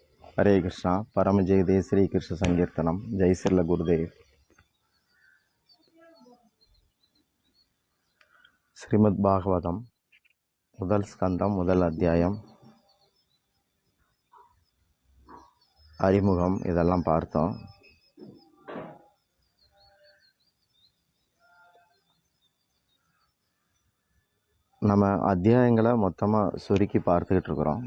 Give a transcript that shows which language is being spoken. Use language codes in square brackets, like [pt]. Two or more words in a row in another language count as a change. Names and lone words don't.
[sa] हरे कृष्णा परम जय श्री कृष्ण संकीर्तनम जय श्री गुरुदेव. [ta] ஸ்ரீமத் பாகவதம் முதல் ஸ்கந்தம் முதல் அத்தியாயம் அறிமுகம் இதெல்லாம் பார்த்தோம். நம்ம அத்தியாயங்களை மொத்தமாக சுருக்கி பார்த்துக்கிட்டு இருக்கிறோம்.